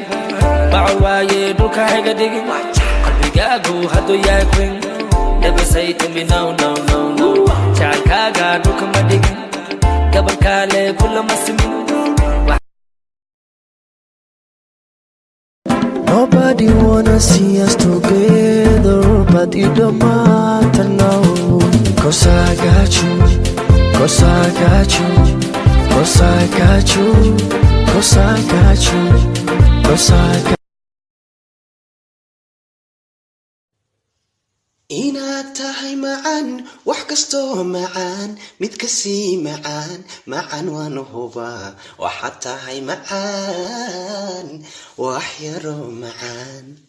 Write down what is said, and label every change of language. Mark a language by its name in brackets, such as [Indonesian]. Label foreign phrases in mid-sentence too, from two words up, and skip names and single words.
[Somali] Ba'waye duka hega digi. Qalbigagu hadu yahay queen. [English] Never say to me no no no no. [Somali] Jacaylkaaga duka ma digin. Gabar kale kula ma simin. [English] Nobody wanna see us together, but it don't matter now. 'Cause I got you, 'cause I got you, 'cause I got you, 'cause I got you, 'cause I got you. [Somali] Inaad tahay macaan wax kasto macaan mid kasi macaan macaan waan hubaa waxaad tahay macaan wax yaro macaan